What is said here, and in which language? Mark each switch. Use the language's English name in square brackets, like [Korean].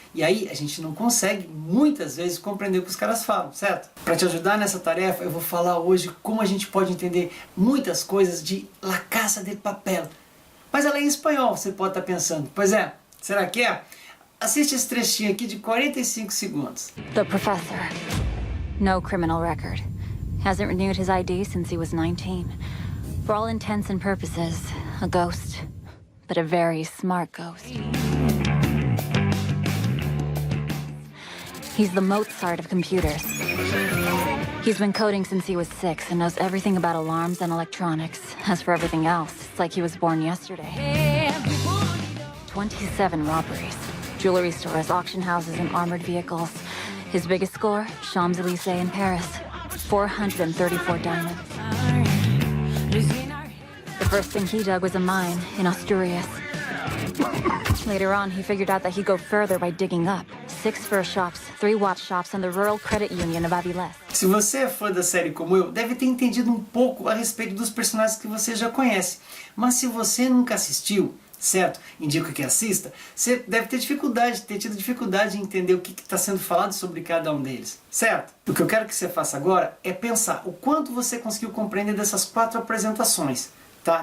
[Portuguese] E aí a gente não consegue, muitas vezes, compreender o que os caras falam, certo? Para te ajudar nessa tarefa, eu vou falar hoje como a gente pode entender muitas coisas de La Casa de Papel. Mas ela é em espanhol, você pode estar pensando. Pois é, será que é? Assiste esse trechinho aqui de 45 segundos. [English] The professor. No criminal record. Hasn't renewed his ID since he was 19. For all intents and purposes, a ghost. But a very smart ghost. He's the Mozart of computers. He's been coding since he was 6 and knows everything about alarms and electronics. As for everything else, it's like he was born yesterday. 27 robberies. Jewelry stores, auction houses, and armored vehicles. His biggest score, Champs-Élysées in Paris. 434 diamonds. The first thing he dug was a mine in Asturias. Later on, he figured out that he'd go further by digging up. 6 fur shops, 3 watch shops, and the Rural Credit Union of Avilés. [Portuguese] Se você é fã da série como eu, deve ter entendido um pouco a respeito dos personagens que você já conhece. Mas se você nunca assistiu, certo? Indico que assista. Você deve ter tido dificuldade em entender o que está sendo falado sobre cada um deles, certo? O que eu quero que você faça agora é pensar o quanto você conseguiu compreender dessas 4 apresentações, tá?